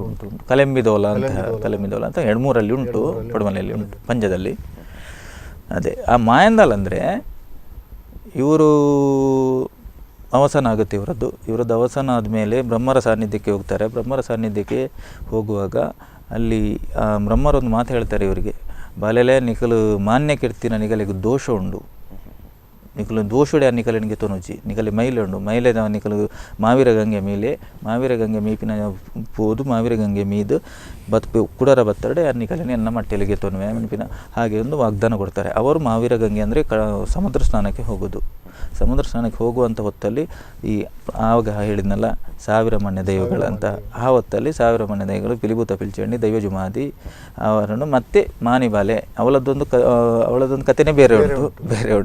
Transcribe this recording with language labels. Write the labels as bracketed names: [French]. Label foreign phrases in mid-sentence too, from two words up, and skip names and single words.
[Kannada] ಕಲೆಂಬಿದೋಲ ಅಂತ 2-3 ಉಂಟು, ಪಡುಮಲೆಯಲ್ಲಿ ಉಂಟು, ಪಂಜದಲ್ಲಿ. ಅದೇ ಆ ಮಾಯಂದಾಲ್ ಅಂದರೆ ಇವರು ಅವಸಾನ ಆಗುತ್ತೆ. ಇವರದ್ದು ಅವಸಾನ ಆದಮೇಲೆ ಬ್ರಹ್ಮರ ಸಾನ್ನಿಧ್ಯಕ್ಕೆ ಹೋಗ್ತಾರೆ. ಬ್ರಹ್ಮರ ಸಾನ್ನಿಧ್ಯಕ್ಕೆ ಹೋಗುವಾಗ ಅಲ್ಲಿ ಬ್ರಹ್ಮರೊಂದು ಮಾತು ಹೇಳ್ತಾರೆ ಇವರಿಗೆ, [Tulu] ಬಾಲೆಲೆ ನಿಖಲು ಮಾನ್ಯ ಕೀರ್ತಿನ ನಿಗಲಿಗೆ ದೋಷ ಉಂಡು, ನಿಖಲು ದೋಷುಡೆ ಆ ನಿಖಲಿನಿಗೆ ತೊನುಜಿ, ನಿಖಲಿ ಮೈಲೆ ಉಂಡು, ಮೈಲೆ ನಿಖಲು ಮಾವಿರ ಗಂಗೆ ಮೇಲೆ, ಮಾವಿರ ಗಂಗೆ ಮೀಪಿನ ಪೋದು, ಮಾವಿರ ಗಂಗೆ ಮೀದು ಕುಡರ ಬತ್ತಡೆ ಆ ನಿಖಲಿನಿ ಎನ್ನ ಮಟ್ಟೆಲಿಗೆ ತೊನುವೆ [Kannada] ನೆನಪಿನ ಹಾಗೆ ಒಂದು ವಾಗ್ದಾನ ಕೊಡ್ತಾರೆ. ಅವರು ಮಾವಿರ ಗಂಗೆ ಅಂದರೆ ಸಮುದ್ರ ಸ್ನಾನಕ್ಕೆ ಹೋಗೋದು. ಸಮುದ್ರ ಸ್ನಾನಕ್ಕೆ ಹೋಗುವಂಥ ಹೊತ್ತಲ್ಲಿ ಈ ಆವಾಗ ಹೇಳಿದ್ನಲ್ಲ 1000 ಮಣ್ಣೆ ದೈವಗಳಂತ, ಆ ಹೊತ್ತಲ್ಲಿ 1000 ಮಣ್ಣೆ ದೈವಗಳು ಪಿಲಿಭೂತ ಪಿಲ್ಚಂಡಿ ದೈವ ಜುಮಾದಿ ಅವರನ್ನು ಮತ್ತೆ ಮಾನಿಬಾಲೆ ಅವಳದೊಂದು ಕಥೆನೇ ಬೇರೆ ಉಂಟು.